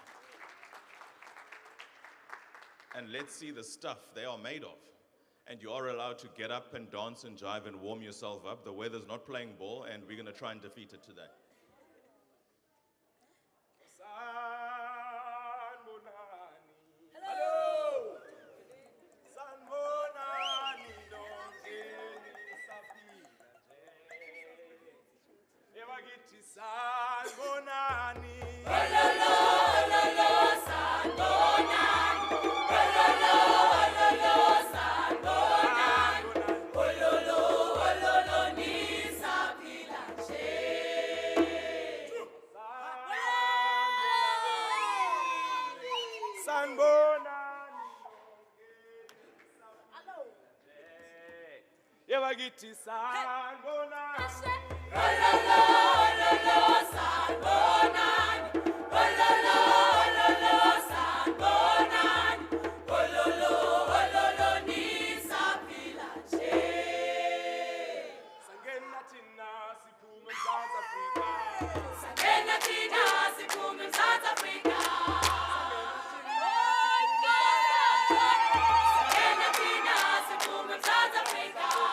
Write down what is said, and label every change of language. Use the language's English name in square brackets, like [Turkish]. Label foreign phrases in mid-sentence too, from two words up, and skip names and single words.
[English] And let's see the stuff they are made of. And you are allowed to get up and dance and jive and warm yourself up. The weather's not playing ball, and we're going to try and defeat it today. Hello. [Zulu] Sanbonani dongeni saphila nje. Ebakithi sanbonani. Ololo ololo sanbonani. Ololo ololo sanbonani. Ololo ololo ni saphila nje. Sanbonani. Ebakithi sanbonani. Ololo ololo sanbonani. Ololo ololo sanbonani. Ololo ololo ni saphila nje. Sangena thina siphume eMzantsi Afrika. Sangena thina siphume eMzantsi Afrika. Sangena thina siphume eMzantsi Afrika.